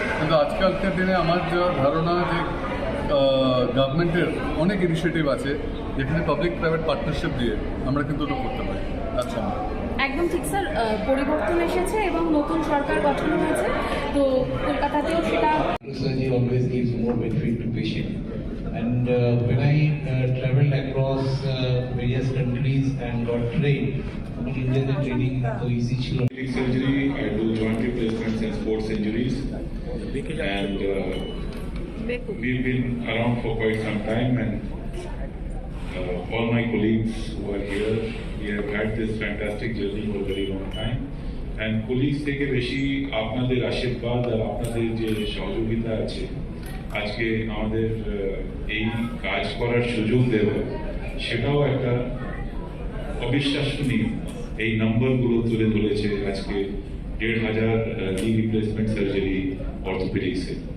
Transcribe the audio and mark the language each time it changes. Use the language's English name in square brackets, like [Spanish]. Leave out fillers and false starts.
[Bangla] কিন্তু আজকালকার দিনে আমার যা ধারণা যে গভর্নমেন্টের অনেক ইনিশিয়েটিভ আছে, যেখানে পাবলিক প্রাইভেট পার্টনারশিপ দিয়ে আমরা কিন্তু ওটা করতে পারি। আচ্ছা, একদম ঠিক স্যার। পরিবর্তন এসেছে এবং নতুন সরকার গঠন হয়েছে, তো কলকাতাতেও সেটা [English] Surgery always gives more benefit to patient. And when I traveled across various countries and got trained, Indian training so easy [Bangla] ছিল। [English] Plastic surgery, I do joint replacements and sports injuries, and we've been around for quite some time, and all my colleagues who are here, we have had this fantastic journey for a very long time. And colleagues [Bangla] থেকে বেশি আপনাদের আশীর্বাদ আর আপনাদের যে সহযোগিতা আছে, আজকে আমাদের এই কাজ করার সুযোগ দেওয়া, সেটাও একটা অবিশ্বাসনীয়। এই নম্বরগুলো তুলে ধরেছে আজকে 1,500 নি রিপ্লেসমেন্ট সার্জারি অর্থোপেডিক্সে।